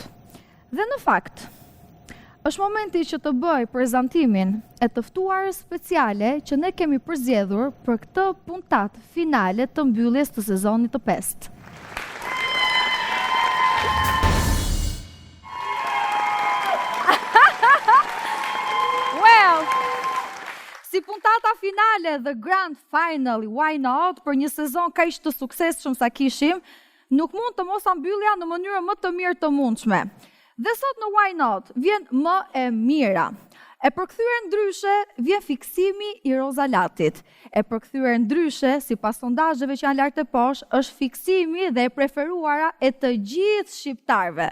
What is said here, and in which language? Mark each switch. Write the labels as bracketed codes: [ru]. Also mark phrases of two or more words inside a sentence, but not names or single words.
[sq] Dhe në fakt, është momenti që të bëj prezantimin e të ftuarës speciale që ne kemi përzgjedhur për këtë puntatë finale të mbylljes të sezonit të 5. Si puntata finale dhe [en] grand final [sq] i Why Not për një sezon kaq të suksesshëm sa kishim, nuk mund të mos mbyllja në mënyrën më të mirë të mundshme. Dhe sot në Why Not vjen më e mira. E përkthyer ndryshe vjen fiksimi i Rozalatit. E përkthyer ndryshe, sipas sondazheve që janë lart e poshtë, është fiksimi dhe e preferuara e të gjithë shqiptarëve.